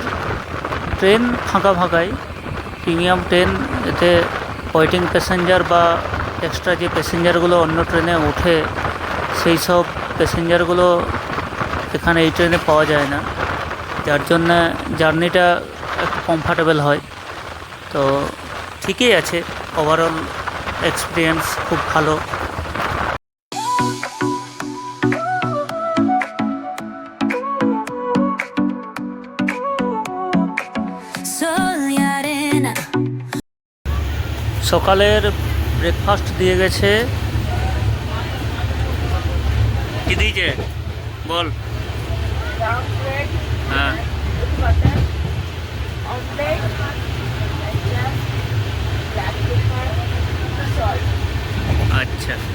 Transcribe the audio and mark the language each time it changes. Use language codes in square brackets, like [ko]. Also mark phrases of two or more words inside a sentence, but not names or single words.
[bn] ট্রেন ফাঁকা ফাঁকাই, [en] premium train, [bn] এতে [en] waiting passenger [bn] বা এক্সট্রা যে প্যাসেঞ্জারগুলো অন্য ট্রেনে ওঠে সেই সব প্যাসেঞ্জারগুলো এখানে এই ট্রেনে পাওয়া যায় না, যার জন্য জার্নিটা একটু কমফর্টেবল হয়। তো ঠিকই আছে, [en] overall experience [bn] খুব ভালো। [es] Sol y arena. [bn] সকালের ব্রেকফাস্ট দিয়ে গেছে। কি দিয়েছে বল? হ্যাঁ, আচ্ছা।